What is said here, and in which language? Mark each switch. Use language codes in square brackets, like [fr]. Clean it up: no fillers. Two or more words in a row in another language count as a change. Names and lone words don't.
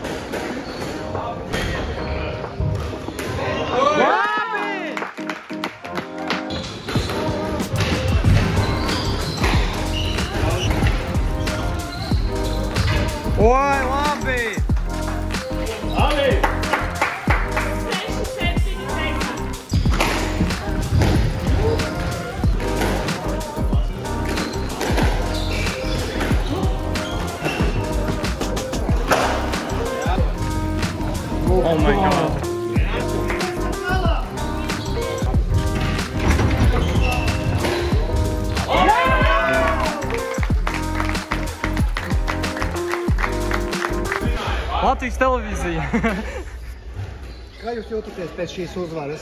[lv] Ой, labi! Labi! [en] Oh my god. [lv] Latvijas televīzija. Kā jūs jūtaties pēc šīs uzvaras?